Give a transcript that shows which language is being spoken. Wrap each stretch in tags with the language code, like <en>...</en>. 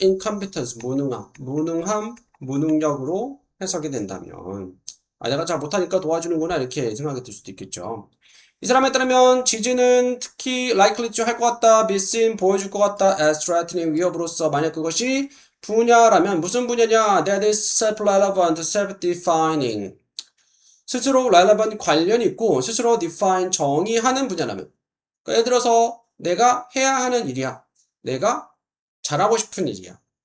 <ko>incompetence, 무능함, 무능력으로 해석이 된다면 내가 잘 못하니까 도와주는구나 이렇게 생각이 들 수도 있겠죠. 이 사람에 따르면 지지는 특히</ko> <en>likely to</en> <ko>할 것 같다,</ko> <en>be seen,</en> <ko>보여줄 것 같다,</ko> <en>as threatening,</en> <ko>위협으로서. 만약 그것이 분야라면 무슨 분야냐?</ko> <en>That is self-relevant, self-defining.</en> <ko>스스로 relevant 관련이 있고 스스로 define, 정의하는 분야라면. 그러니까 예를 들어서 내가 해야 하는 일이야. 내가 잘하고 싶은 일이야.</ko>